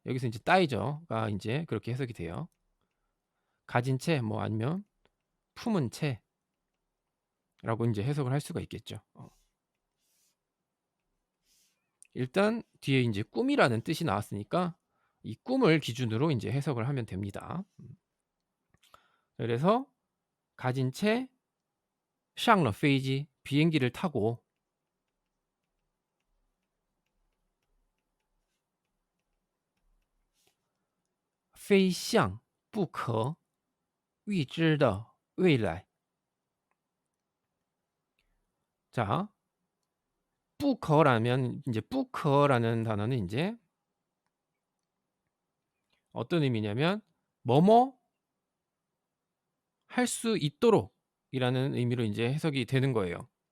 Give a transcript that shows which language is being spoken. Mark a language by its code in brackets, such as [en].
[ko] 여기서 인제 따이죠가 인제 그렇게 해석이 돼요. 가진 채 뭐 아니면 품은 채라고 인제 해석을 할 수가 있겠죠. 일단 뒤에 인제 꿈이라는 뜻이 나왔으니까 이 꿈을 기준으로 인제 해석을 하면 됩니다. 그래서 가진 채 [zh] 上了飞机 [ko] 비행기를 타고 [zh] 飞向不可预知的未来. [ko] 자, 不可라면 인제 不可라는 단어는 인제 어떤 의미냐면 뭐뭐 할 수 있도록이라는 의미로 인제 해석이 되는 거예요.